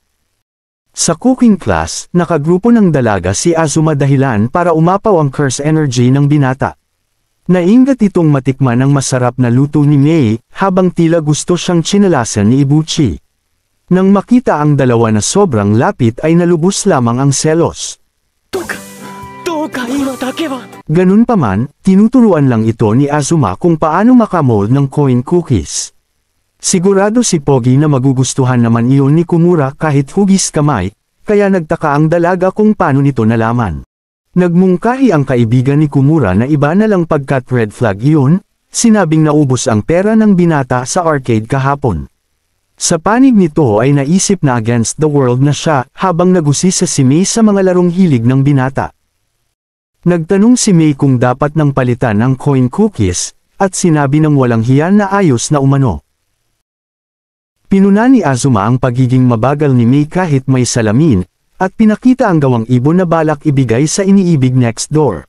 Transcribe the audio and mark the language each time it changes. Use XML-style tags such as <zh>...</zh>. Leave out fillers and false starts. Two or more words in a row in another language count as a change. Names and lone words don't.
<tl>Sa</tl> <en>cooking class,</en> <tl>nakagrupo ng dalaga si Azuma dahilan para umapaw ang</tl> <en>curse energy</en> <tl>ng binata. Naingat itong matikman ang masarap na luto ni Mei, habang tila gusto siyang tsinalasan ni Ibuchi. Nang makita ang dalawa na sobrang lapit ay nalubos lamang ang selos.</tl> <ja>どうか今だけは</ja> <tl>Ganun pa man, tinuturuan lang ito ni Azuma kung paano makamold ng</tl> <en>coin cookies.</en> <tl>Sigurado si Pogi na magugustuhan naman iyon ni Komura kahit hugis kamay, kaya nagtaka ang dalaga kung paano nito nalaman. Nagmungkahi ang kaibigan ni Komura na iba na lang pagkat</tl> <en>red flag</en> <tl>iyon, sinabing naubos ang pera ng binata sa arcade kahapon. Sa panig nito ay naisip na</tl> <en>against the world</en> <tl>na siya habang nagusisa si Mei sa mga larong hilig ng binata. Nagtanong si Mei kung dapat nang palitan ang</tl> <en>coin cookies,</en> <tl>at sinabi ng walang hiya na ayos na umano. Pinuna ni Azuma ang pagiging mabagal ni Mei kahit may salamin, at pinakita ang gawang ibon na balak ibigay sa iniibig</tl> <en>next door.</en>